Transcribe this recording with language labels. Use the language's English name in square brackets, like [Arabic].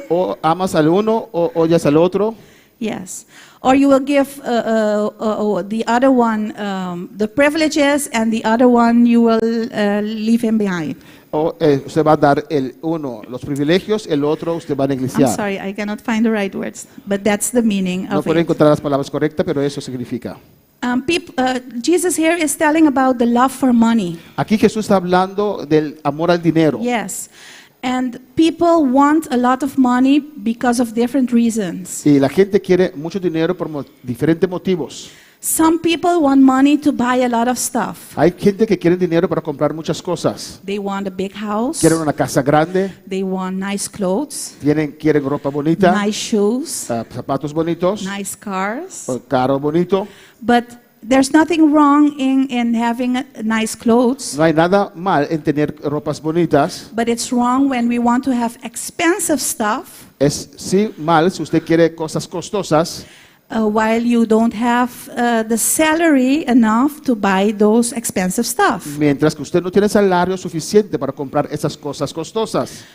[Spanish] O amas al uno o odias al otro. [English] Yes. Or you will give the other one the privileges and the other one you will leave him behind. [Spanish] O usted va a dar el uno los privilegios, el otro usted va a [English] I'm [Spanish] negligenciar. [English] sorry, I cannot find the right words, but that's the meaning [Spanish] No [English] of [Spanish] puedo [English] it. [Spanish] encontrar las palabras correctas, pero eso significa. [English] Jesus here is telling about the love for money. [Spanish] Aquí Jesús está hablando del amor al dinero. [English] Yes. And people want a lot of money because of different reasons. [Spanish] Y la gente quiere mucho dinero por diferentes motivos. [English] Some people want money to buy a lot of stuff. [Spanish] Hay gente que quiere dinero para comprar muchas cosas. [English] They want a big house. [Spanish] Quieren una casa grande, [English] They want nice clothes, [Spanish] quieren ropa bonita, [English] nice shoes, [Spanish] zapatos bonitos, [English] nice cars. [Spanish] carro bonito. [English] But there's nothing wrong in having nice clothes. [Spanish] No hay nada mal en tener ropas bonitas. [English] But it's wrong when we want to have expensive stuff [Spanish] Es sí mal si usted quiere cosas costosas [English] while you don't have the salary enough to buy those expensive stuff. [Spanish] mientras que usted no tiene salario suficiente para comprar esas cosas costosas.